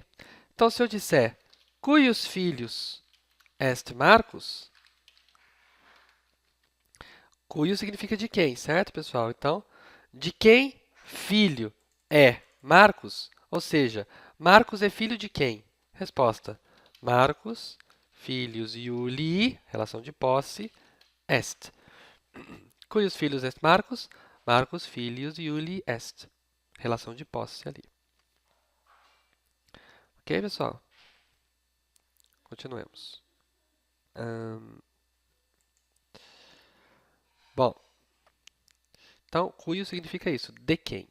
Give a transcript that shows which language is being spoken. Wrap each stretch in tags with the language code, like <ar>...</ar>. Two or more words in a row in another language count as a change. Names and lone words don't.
<pt>Então, se eu disser</pt> <la>cuius filhos est Marcos,</la> <pt>cuius significa de quem, certo, pessoal? Então, de quem filho é Marcos? Ou seja, Marcos é filho de quem? Resposta:</pt> <la>Marcos, filhos Iulii,</la> <pt>relação de posse, est.</pt> <la>Cuius filhos est Marcos? Marcos, filhos Iulii est.</la> <pt>Relação de posse ali. Ok, pessoal? Continuemos. Bom, então, cuius significa isso, de quem.</pt>